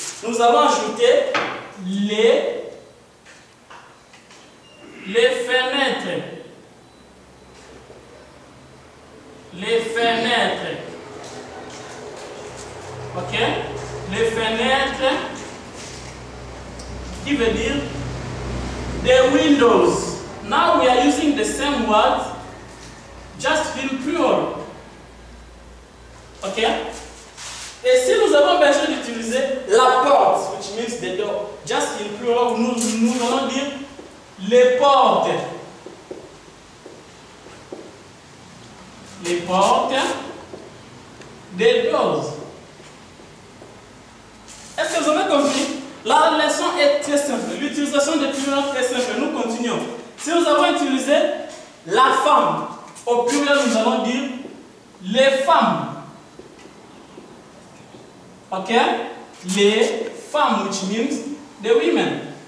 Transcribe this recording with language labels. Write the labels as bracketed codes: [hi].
[fr] Nous allons ajouter les fenêtres. Les fenêtres. Ok? Les fenêtres qui veut dire [en] the windows. Now we are using the same word just in plural. [fr] Ok? Et si nous avons besoin d'utiliser la porte, [en] which means the door, just in plural, [fr] nous allons dire les portes. Les portes, des doors. Est-ce que vous avez compris? La leçon est très simple. L'utilisation des pluriels est très simple. Nous continuons. Si nous avons utilisé la femme, au pluriel, nous allons dire les femmes. Ok? [en] Les femmes, which means the women.